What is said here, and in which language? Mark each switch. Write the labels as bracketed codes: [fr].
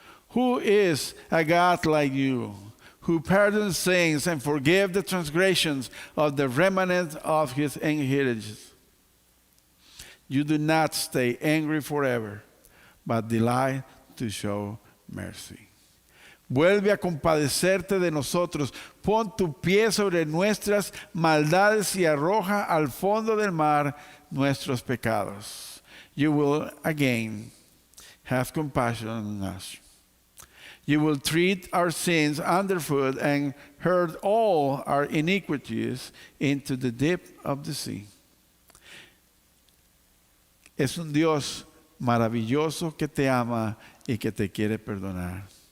[en] Who is a God like you, who pardons sins and forgives the transgressions of the remnant of his inheritance? You do not stay angry forever, but delight to show mercy. [es] Vuelve a compadecerte de nosotros. Pon tu pie sobre nuestras maldades y arroja al fondo del mar nuestros pecados. [en] You will again have compassion on us. You will treat our sins underfoot and hurl all our iniquities into the depth of the sea. [es] Es un Dios maravilloso que te ama y que te quiere perdonar.